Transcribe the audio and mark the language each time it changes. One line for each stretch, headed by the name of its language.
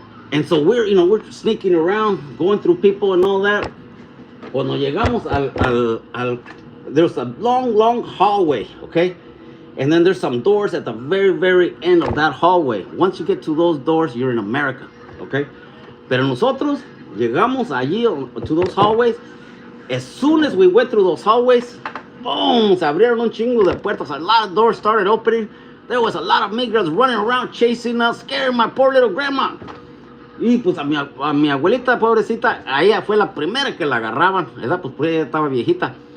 English: And so we're sneaking around, going through people and all that.
Spanish: Cuando llegamos al
English: there's a long hallway, okay? And then there's some doors at the very end of that hallway. Once you get to those doors, you're in America, okay?
Spanish: Pero nosotros llegamos allí
English: to those hallways. As soon as we went through those hallways, boom,
Spanish: se abrieron un chingo de puertas.
English: A lot of doors started opening. There was a lot of migrants running around, chasing us, scaring my poor little grandma.
Spanish: Y pues a mi abuelita, pobrecita, a ella fue la primera que la agarraban, ¿verdad? Pues ella estaba viejita.